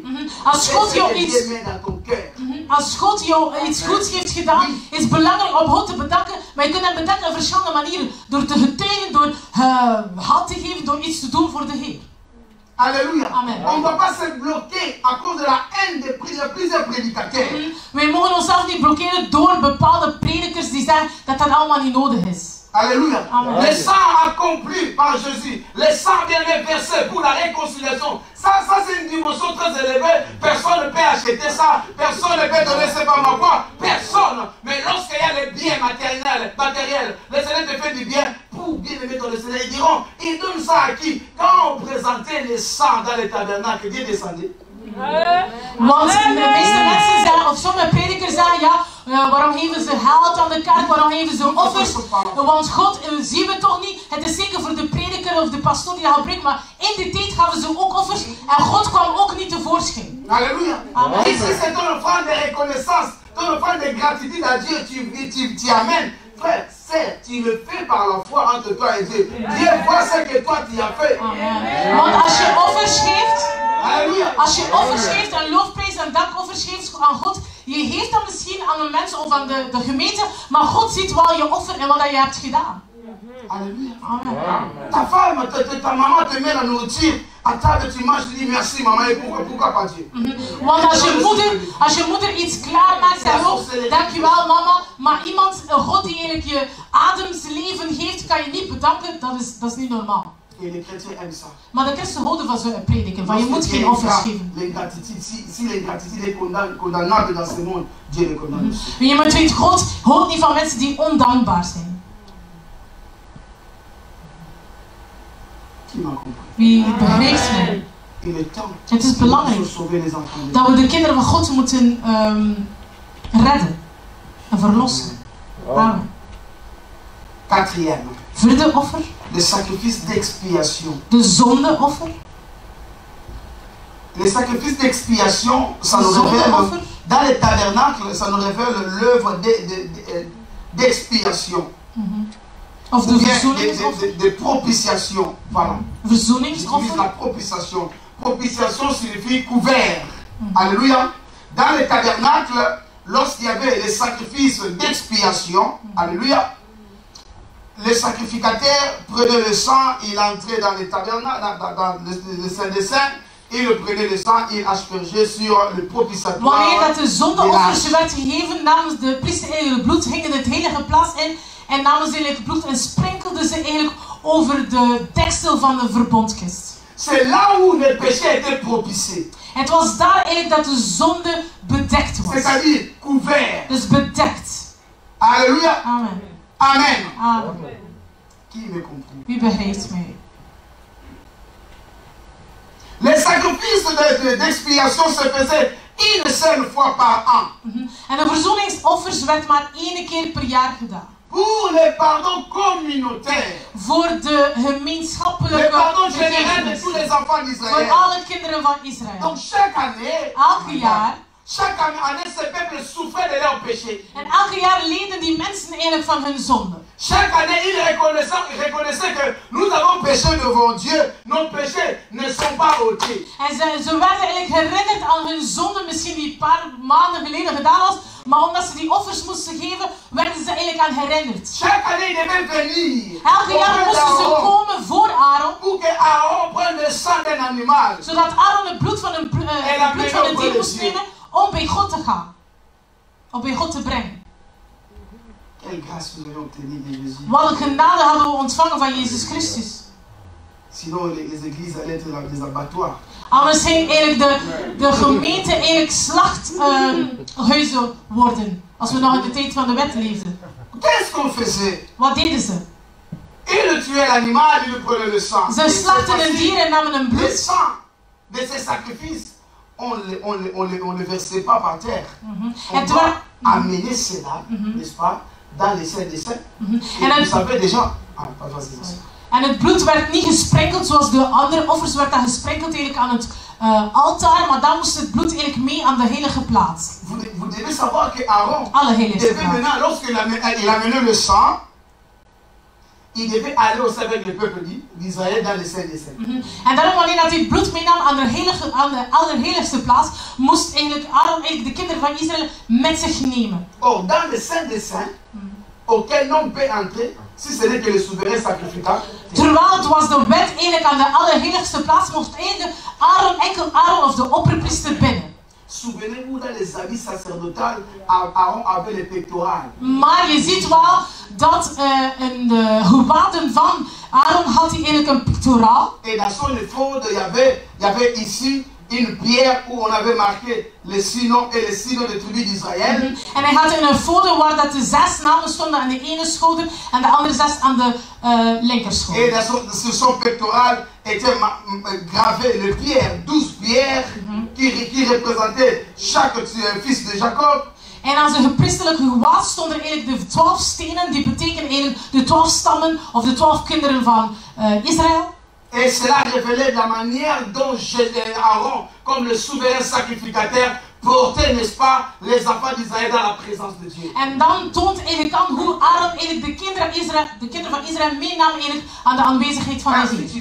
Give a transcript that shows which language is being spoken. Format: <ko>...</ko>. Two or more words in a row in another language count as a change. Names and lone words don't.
<nl>Als God jou</nl> <fr>Fais ce que</fr> <nl>iets</nl> <fr>Dieu met dans ton cœur.</fr> <nl>Als God jou iets goeds heeft gedaan, is het belangrijk om God te bedanken. Maar je kunt hem bedanken op verschillende manieren. Door te getuigen, door hand te geven, door iets te doen voor de Heer.</nl> <fr>Alléluia. Amen. On ne va pas se bloquer à cause de la haine de plusieurs prédicateurs.</fr> <nl>Wij mogen onszelf niet blokkeren door bepaalde predikers die zeggen dat dat allemaal niet nodig is.</nl> <fr>Alléluia. Amen. Les sangs accomplis par Jésus, les sangs bien versés pour la réconciliation, ça c'est une dimension très élevée. Personne ne peut acheter ça, personne ne peut donner c'est pas ma foi, personne. Mais lorsqu'il y a les biens matériels, le Seigneur te fait du bien pour bien aimer ton Seigneur. Ils diront, il donne ça à qui? Quand on présentait les sangs dans les tabernacles, Dieu descendait.</fr> <nl>Want de meeste mensen zeggen, of sommige predikers zeggen, ja, waarom geven ze geld aan de kerk, waarom geven ze offers? Want God zien we toch niet. Het is zeker voor de prediker of de pastoor die dat gebruikt, maar in die tijd gaven ze ook offers en God kwam ook niet tevoorschijn.</nl> <fr>Alléluia. Amen. Et si c'est ton offrande de reconnaissance, ton offrande de gratitude à Dieu, tu amènes. Frère, c'est, tu le fais par la foi entre toi et Dieu. Dieu voit ce que toi tu as fait. Amen.</fr> <nl>Want als je offers geeft,</nl> <fr>Alléluia.</fr> <nl>als je offers geeft, een loofprijs en dankoffers geeft aan God, Je geeft dat misschien aan een mens of aan de gemeente, maar God ziet wel je offer en wat je hebt gedaan.</nl> <fr>Alléluia. Amen. Ta femme, ta maman te met la nourriture. À table, tu manges, tu dis merci maman. Et pourquoi pas Dieu?</fr> <nl>Want als je moeder iets klaarmaakt, zeg ook, dankjewel mama. Maar iemand, een God die eigenlijk je ademsleven geeft, kan je niet bedanken. Dat is niet normaal.</nl> <fr>Et les chrétiens aiment ça.</fr> <nl>Maar de christen houden van zo'n prediken, van je moet geen offers geven.</nl> <fr>Si l'ingratitude est condamnable dans ce monde, Dieu le condamne aussi.</fr> <nl>Je moet weten, God houdt niet van mensen die ondankbaar zijn.</nl> <fr>Qui m'a compris?</fr> <nl>Wie begrijpt mij?</nl> <fr>Il est temps</fr> <nl>Het is belangrijk</nl> <fr>de sauver les enfants de</fr> <nl>dat we de kinderen van God moeten redden en verlossen. Amen.</nl> <fr>Quatrième,</fr> <nl>Vierde offer,</nl> <fr>le sacrifice d'expiation.</fr> <nl>de zondeoffer.</nl> <fr>Le sacrifice d'expiation, ça nous</fr> <nl>Zondeoffer.</nl> <fr>révèle, dans les tabernacles, ça nous révèle l'œuvre d'expiation.</fr> <nl>Of</nl> <fr>Ou</fr> <nl>de</nl> <fr>bien</fr> <nl>verzoeningsoffer.</nl> <fr>de propitiation. Voilà. J'utilise</fr> <nl>Verzoeningsoffer.</nl> <fr>la propitiation. Propitiation signifie couvert. Alléluia. Dans les tabernacles, lorsqu'il y avait les sacrifices d'expiation, alléluia, le sacrificateur prenait le sang, il entrait dans les tabernacles, dans le Saint des Saints, il prenait le sang, il aspergeait sur le propitiatoire.</fr> <nl>Wanneer dat de zondeoffers werd gegeven, namens de priester eigenlijk bloed, gingen het heilige plaats in en namen ze eigenlijk bloed en sprenkelden ze eigenlijk over de deksel van de verbondkist.</nl> <fr>C'est là où le péché était propitié.</fr> <nl>Het was daar eigenlijk dat de zonde bedekt was.</nl> <fr>C'est-à-dire couvert.</fr> <nl>Dus bedekt.</nl> <fr>Alléluia. Amen. Amen. Amen. Qui me comprend?</fr> <nl>Wie begrijpt mij?</nl> <fr>Les sacrifices d'expiation se faisaient une seule fois par an.</fr> <nl>En de verzoeningsoffers werd maar 1 keer per jaar gedaan.</nl> <fr>Pour le pardon communautaire.</fr> <nl>Voor de</nl> <fr>Le</fr> <nl>gemeenschappelijke</nl> <fr>pardon général de</fr> <nl>vergiffenis.</nl> <fr>tous les enfants</fr> <nl>Voor</nl> <fr>d'Israël.</fr> <nl>alle kinderen van Israël.</nl> <fr>Donc chaque année, chaque année, ce peuple souffrait de leurs péchés.</fr> <nl>En elke jaar leden die mensen eigenlijk van hun zonde.</nl> <fr>Chaque année, ils reconnaissaient que nous avons péché devant Dieu. Nos péchés ne sont pas ôtés.</fr> <nl>En ze werden eigenlijk herinnerd aan hun zonde, misschien die een paar maanden geleden gedaan was. Maar omdat ze die offers moesten geven, werden ze eigenlijk aan herinnerd.</nl> <fr>Chaque année, ils devaient venir.</fr> <nl>Elke jaar moesten ze komen voor Aaron.</nl> <fr>Pour que Aaron prenne le sang d'un animal.</fr> <nl>Zodat Aaron het bloed van een dier moest nemen om bij God te gaan. Om bij God te brengen.</nl> <fr>Quelle grâce nous avons obtenue de Jésus.</fr> <nl>Wat een genade hadden we ontvangen van Jezus Christus.</nl> <fr>Sinon, les églises allaient être des abattoirs.</fr> <nl>Anders ging eigenlijk de gemeente eigenlijk slachthuizen worden. Als we nog in de tijd van de wet leefden.</nl> <fr>Qu'est-ce qu'on faisait?</fr> <nl>Wat deden ze?</nl> <fr>Ils tuaient l'animal, ils prenaient le sang.</fr> <nl>Ze slachten een dier en namen een</nl> <fr>Le</fr> <nl>bloed.</nl> <fr>sang de ces sacrifices, on le versait pas par terre. On doit amener cela, n'est-ce pas, dans les saints des saints. Et vous savez déjà...</fr> <nl>En het bloed werd niet gesprenkeld zoals de andere offers, werd dat gesprenkeld eigenlijk aan het altaar, maar dan moest het bloed eigenlijk mee aan de heilige plaats.</nl> <fr>Vous devez savoir que Aaron</fr> <nl>Allerheiligste</nl> <fr>devait maintenant, lorsqu'il amenait le sang, il devait aller aussi avec le peuple d'Israël dans les saints des saints.</fr> <nl>En daarom, wanneer hij het bloed meenam aan de allerheiligste plaats, moest eigenlijk Aaron de kinderen van Israël met zich nemen.</nl> <fr>Or, dans les saints des saints, auquel non peut entrer, si ce n'est que le souverain sacrificateur.</fr> <nl>Terwijl het was de wet eigenlijk aan de allerheiligste plaats, mocht eigenlijk enkel Aaron of de opperpriester binnen.</nl> <fr>Souvenez-vous, dans les habits sacerdotaux, Aaron avait les pectorales.</fr> <nl>Maar je ziet wel dat in de gewaden van Aaron had hij eigenlijk een pectoraal.</nl> <fr>Et dans son éphode, il y avait ici une pierre où on avait marqué les 6 noms et les 6 noms de tribus d'Israël.</fr> <nl>En hij had een foto waar dat de 6 namen stonden aan de ene schouder en de andere 6 aan de linkerschouder.</nl> <fr>Et sur son pectoral était gravé les pierres, 12 pierres qui représentaient chaque fils de Jacob.</fr> <nl>En aan zijn gepriesterlijke gewaad stonden eigenlijk de 12 stenen, die betekenen eigenlijk de 12 stammen of de 12 kinderen van Israël.</nl> <fr>Et cela révélait la manière dont Aaron, comme le souverain sacrificateur, porter, n'est-ce pas, les enfants d'Israël dans la présence de Dieu.</fr> <nl>En dan toont eigenlijk aan hoe Aaron eigenlijk de kinderen van Israël meenam eigenlijk aan de aanwezigheid van de</nl> <fr>Car si</fr> <nl>Heer.</nl>